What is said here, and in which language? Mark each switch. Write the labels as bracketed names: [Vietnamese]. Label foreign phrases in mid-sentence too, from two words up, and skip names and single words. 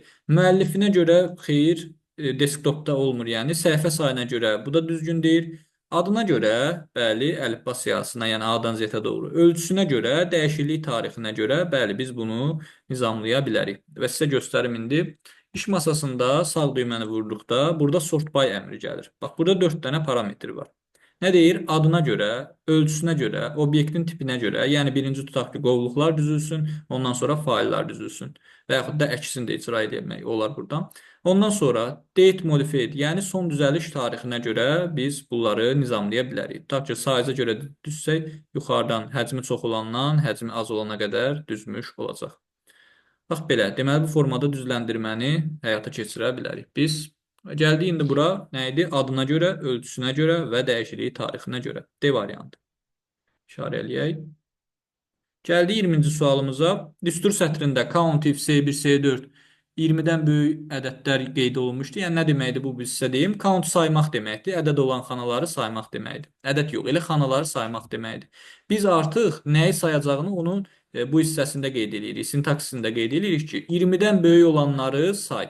[Azerbaijani] Müəllifinə görə xeyir, desktopda olmur. Yəni səhifə sayına görə bu da düzgün deyil. Adına görə, bəli, əlifba siyahısına, yəni A-dan Z-ə doğru. Ölçüsünə görə, dəyişiklik tarixinə görə, bəli, biz bunu nizamlaya bilərik. Və sizə göstərim indi. İş masasında sağ düyməni vurduqda, burada [English] sort by [Azerbaijani] əmri gəlir. Bax, burada 4 dənə parametr var. Nə deyir? Adına görə, ölçüsünə görə, obyektin tipinə görə, yəni birinci tutaq ki, qovluqlar düzülsün, ondan sonra faillər düzülsün. Və yaxud da əkisini də icra etmək olar buradan. Ondan sonra [English] date modified, [Azerbaijani] yəni son düzəliş tarixinə görə biz bunları nizamlaya bilərik. Tutaq ki, size-a görə düzsək, yuxarıdan həcmi çox olandan həcmi az olana qədər düzmüş olacaq. Bax belə, deməli bu formada düzləndirməni həyata keçirə bilərik. Biz gəldik indi bura nə idi? Adına görə, ölçüsünə görə və dəyişikliyi tarixinə görə. D variantı. İşarə eləyək. Gəldi 20-ci sualımıza. Düstur sətrində [English] count if [Azerbaijani] C1, C4 20-dən böyük ədədlər qeyd olunmuşdu. Yəni nə deməkdir bu biz sizə deyim? Count saymaq deməkdir. Ədəd olan xanaları saymaq deməkdir. Ədəd yox, elə xanaları saymaq deməkdir. Biz artıq nəyi sayacağını onun bu hissəsində qeyd edirik. Sintaksisində qeyd edirik ki, 20-dən böyük olanları say.